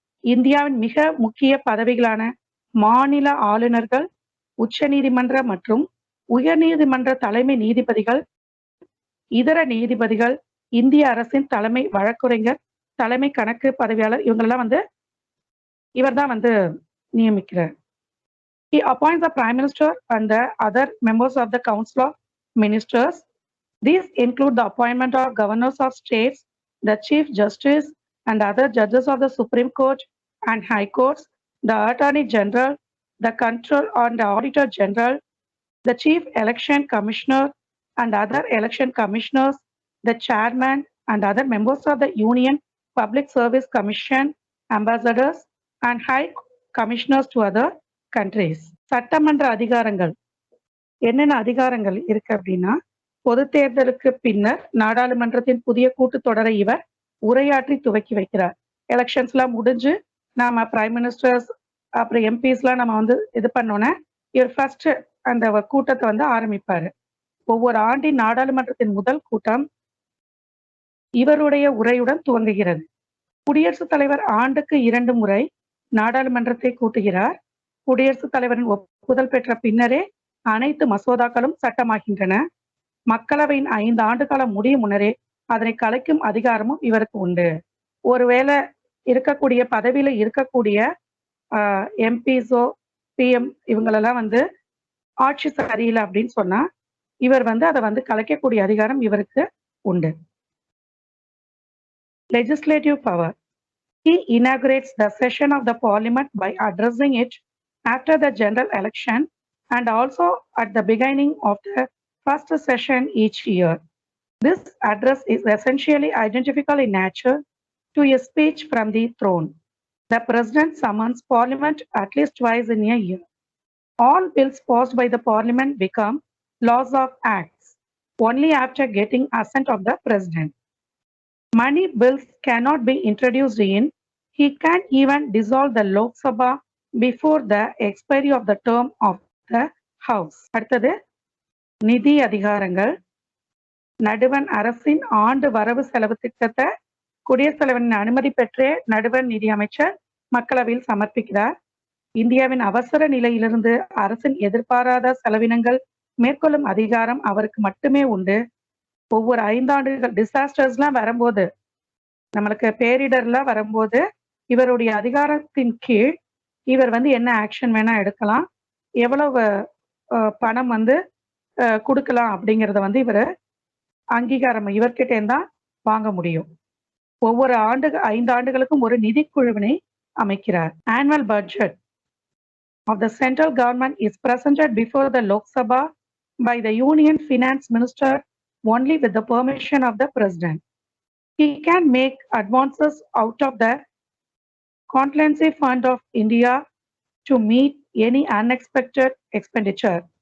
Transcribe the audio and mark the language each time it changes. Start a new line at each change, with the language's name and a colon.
Tamil: இந்தியாவின் மிக முக்கிய பதவிகளான மாநில ஆளுநர்கள், உச்ச நீதிமன்ற மற்றும் உயர்நீதிமன்ற தலைமை நீதிபதிகள், இதர நீதிபதிகள், இந்திய அரசின் தலைமை வழக்குரைஞர், தலைமை கணக்கு பதவியாளர், இவங்களெல்லாம் வந்து இவர்தான் வந்து நியமிக்கிறார்.
English: He appoints the Prime Minister and the other members of the Council of Ministers. These include the appointment of governors of states, the Chief Justice and other judges of the Supreme Court and High Courts, the Attorney General, the Controller and the Auditor General, the Chief Election Commissioner and other election commissioners, the chairman and other members of the Union Public Service Commission, ambassadors, and high commissioners to other countries.
Tamil: சட்டமன்ற அதிகாரங்கள் என்னென்ன அதிகாரங்கள் இருக்கு அப்படின்னா, பொது தேர்தலுக்கு பின்னர் நாடாளுமன்றத்தின் புதிய கூட்டத்தொடரை இவர் உரையாற்றி துவக்கி வைக்கிறார். எலெக்ஷன்ஸ்லாம் முடிஞ்சு நாம
English: prime ministers
Tamil: அப்புறம் எம்பிஸ்லாம் நம்ம வந்து இது பண்ணோன்னே இவர் ஃபர்ஸ்ட் அந்த கூட்டத்தை வந்து ஆரம்பிப்பாரு. ஒவ்வொரு ஆண்டின் நாடாளுமன்றத்தின் முதல் கூட்டம் இவருடைய உரையுடன் துவங்குகிறது. குடியரசுத் தலைவர் ஆண்டுக்கு 2 முறை நாடாளுமன்றத்தை கூட்டுகிறார். குடியரசுத் தலைவரின் ஒப்புதல் பெற்ற பின்னரே அனைத்து மசோதாக்களும் சட்டமாகின்றன. மக்களவையின் 5 ஆண்டு காலம் முடியும் முன்னரே அதனை கலைக்கும் அதிகாரமும் இவருக்கு உண்டு. ஒருவேளை இருக்கக்கூடிய பதவியில இருக்கக்கூடிய எம்பிஸோ பிஎம் இவங்களெல்லாம் வந்து ஆட்சி சரியில்லை அப்படின்னு சொன்னா இவர் வந்து அதை வந்து கலைக்கக்கூடிய அதிகாரம் இவருக்கு உண்டு.
English: Legislative power. He inaugurates the session of the parliament by addressing it after the general election and also at the beginning of the first session each year. This address is essentially identical in nature to a speech from the throne. The president summons parliament at least twice in a year. All bills passed by the parliament become laws of acts only after getting assent of the president. Money bills cannot be introduced in. He can even dissolve the Lok Sabha before the expiry of the term of the House.
Tamil: அடுத்தது நிதி அதிகாரங்கள். நடுவண் அரசின் ஆண்டு வரவு செலவு திட்டத்தை குடியரசுத் தலைவரின் அனுமதி பெற்றே நடுவண் நிதி அமைச்சர் மக்களவையில் சமர்ப்பிக்கிறார். இந்தியாவின் அவசர நிலையிலிருந்து அரசின் எதிர்பாராத செலவினங்கள் மேற்கொள்ளும் அதிகாரம் அவருக்கு மட்டுமே உண்டு. ஒவ்வொரு 5 ஆண்டுகள் டிசாஸ்டர்ஸ்லாம் வரும்போது நம்மளுக்கு பேரிடர்லாம் வரும்போது இவருடைய அதிகாரத்தின் கீழ் இவர் வந்து என்ன ஆக்ஷன் வேணா எடுக்கலாம், எவ்வளவு பணம் வந்து கொடுக்கலாம் அப்படிங்கிறத வந்து இவர் அங்கீகாரம் இவர்கிட்ட தான் வாங்க முடியும். ஒவ்வொரு 5 ஆண்டுகளுக்கும் ஒரு நிதி குழுவினை அமைக்கிறார்.
English: Annual budget of the central government is presented before the Lok Sabha by the Union Finance Minister only with the permission of the President. He can make advances out of the contingency fund of India to meet any unexpected expenditure.